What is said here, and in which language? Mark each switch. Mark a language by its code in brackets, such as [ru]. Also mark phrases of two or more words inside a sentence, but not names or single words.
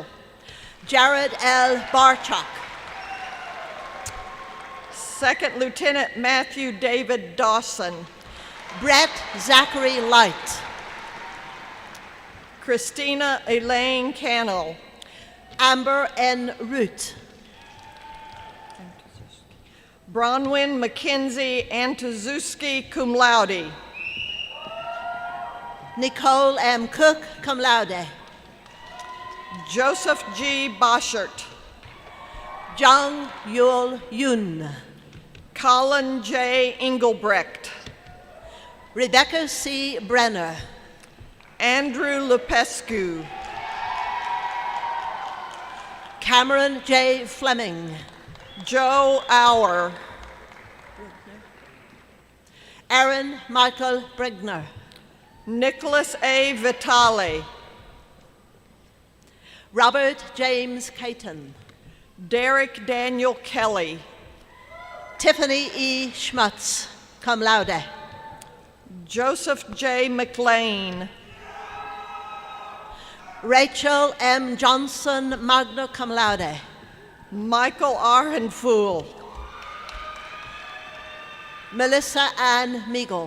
[en] Jared L. Barchuk. Second Lieutenant Matthew David Dawson. Brett Zachary Light. Christina Elaine Cannell. Amber N. Root. Bronwyn Mackenzie Antozuski, [la] cum laude. [en] Nicole M. Cook, [la] cum laude. [en] Joseph G. Boschert. Jung Yul Yun. Colin J. Engelbrecht. Rebecca C. Brenner. Andrew Lupescu. Cameron J. Fleming. Joe Auer. Aaron Michael Brigner. Nicholas A. Vitale. Robert James Caton. Derek Daniel Kelly. Tiffany E. Schmutz, [la] cum laude. [en] Joseph J. McLean. Rachel M. Johnson, [la] magna cum laude. [en] Michael Arhenfool. Melissa Ann Meagle.